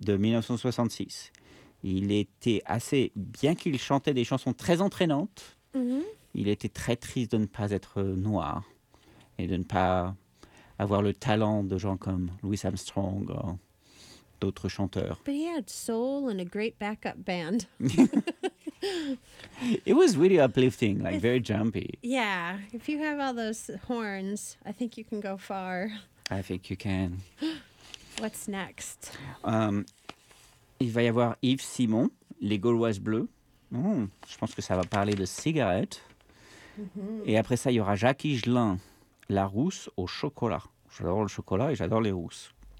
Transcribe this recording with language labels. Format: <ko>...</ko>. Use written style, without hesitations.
<fr>De 1966. Il était assez, bien qu'il chantait des chansons très entraînantes, mm-hmm. il était très triste de ne pas être noir. Et de ne pas avoir le talent de gens comme Louis Armstrong ou d'autres chanteurs.</fr> <en>But he had soul and a great backup band. It was really uplifting, like very jumpy. Yeah, if you have all those horns, I think you can go far. I think you can. What's next?</en> <fr>Il va y avoir Yves Simon, Les Gauloises Bleues. Je pense que ça va parler de cigarettes. Mm-hmm. Et après ça, il y aura Jacques Higelin. La rousse au chocolat. J'adore le chocolat et j'adore les rousses.</fr>